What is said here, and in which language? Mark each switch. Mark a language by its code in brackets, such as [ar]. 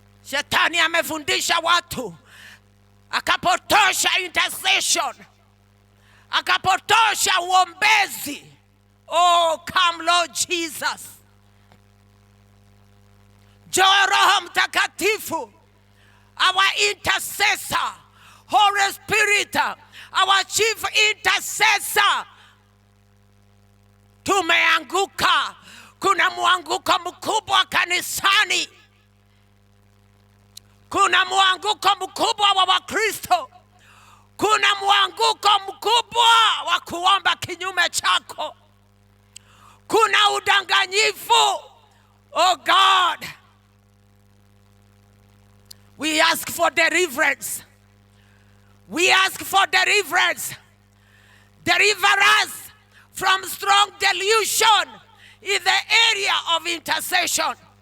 [sw] Shetani amefundisha watu, akapotosha intercession, akapotosha uombezi. [en] Oh, come Lord Jesus. [sw] Njoo Roho Mtakatifu, [en] our intercessor, Holy Spirit, our chief intercessor. [sw] Tumeanguka, kuna mwanguko mkubwa kanisani, kuna mwanguko mkubwa wa Wakristo, kuna mwanguko mkubwa wa kuomba kinyume chako, kuna udanganyifu. [en] Oh God, we ask for deliverance. We ask for deliverance. Deliver us from strong delusion in the area of intercession.